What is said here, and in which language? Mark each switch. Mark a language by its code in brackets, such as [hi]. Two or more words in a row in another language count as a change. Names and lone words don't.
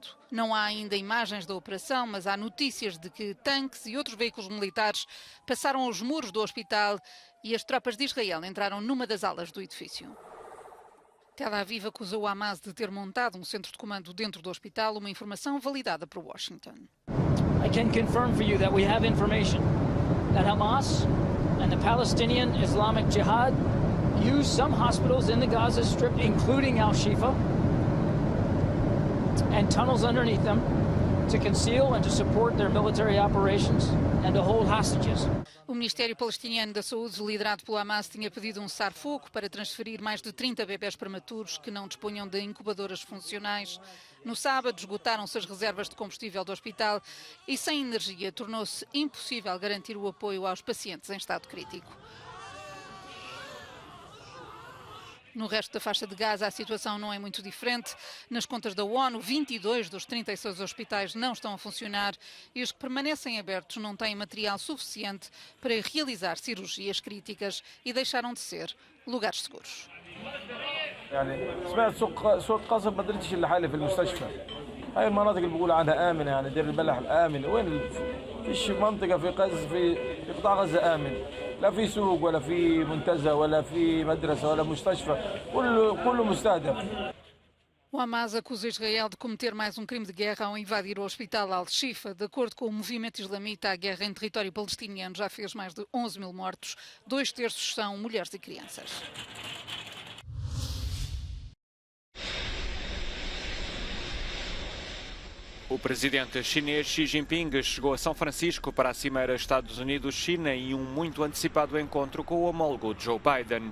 [pt] Não há ainda imagens da operação, mas há notícias de que tanques e outros veículos militares passaram os muros do hospital e as tropas de Israel entraram numa das alas do edifício. Tel Aviv acusou o Hamas de ter montado um centro de comando dentro do hospital, uma informação validada por Washington. [en] I can confirm for you that we have information that Hamas and the Palestinian Islamic Jihad use some hospitals in the Gaza Strip, including Al-Shifa, and tunnels underneath them to conceal and to support their military operations and to hold hostages. [pt] O Ministério Palestiniano da Saúde, liderado pelo Hamas, tinha pedido um cessar-fogo para transferir mais de 30 bebés prematuros que não dispunham de incubadoras funcionais. No sábado, esgotaram-se as reservas de combustível do hospital e, sem energia, tornou-se impossível garantir o apoio aos pacientes em estado crítico. No resto da faixa de Gaza, a situação não é muito diferente. Nas contas da ONU, 22 dos 36 hospitais não estão a funcionar e os que permanecem abertos não têm material suficiente para realizar cirurgias críticas e deixaram de ser lugares seguros. [ar] يعني سمعت سوق قصب ما درتش الا حالي في المستشفى. هاي المناطق اللي بيقولوا عنها امنه يعني دير البلح الامن وين فيش منطقه في في قطاع غزه امن. لا في سوق ولا في منتزه ولا في مدرسه ولا مستشفى كله مستهدف. [pt] O Hamas acusa Israel de cometer mais um crime de guerra ao invadir o hospital Al-Shifa. De acordo com o movimento islamita, a guerra em território palestiniano já fez mais de 11 mil mortos. 2/3 são mulheres e crianças. O presidente chinês Xi Jinping chegou a São Francisco para a Cimeira Estados Unidos-China em um muito antecipado encontro com o homólogo Joe Biden.